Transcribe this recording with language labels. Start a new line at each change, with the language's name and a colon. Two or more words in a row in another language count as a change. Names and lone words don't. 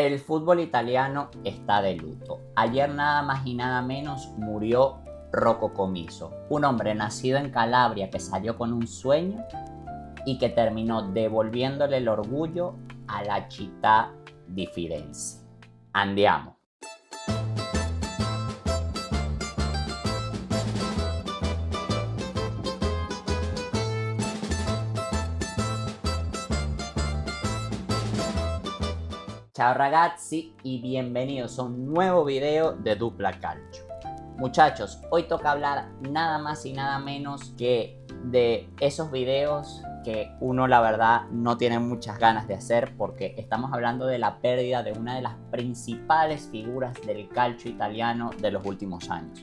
Spanish: El fútbol italiano está de luto. Ayer nada más y nada menos murió Rocco Commisso, un hombre nacido en Calabria que salió con un sueño y que terminó devolviéndole el orgullo a la
Italian: città di Firenze. Andiamo. Ciao ragazzi
Spanish: y bienvenidos a un nuevo video de Dupla Calcio. Muchachos, hoy toca hablar nada más y nada menos que de esos videos que uno la verdad no tiene muchas ganas de hacer, porque estamos hablando de la pérdida de una de las principales figuras del calcio italiano de los últimos años.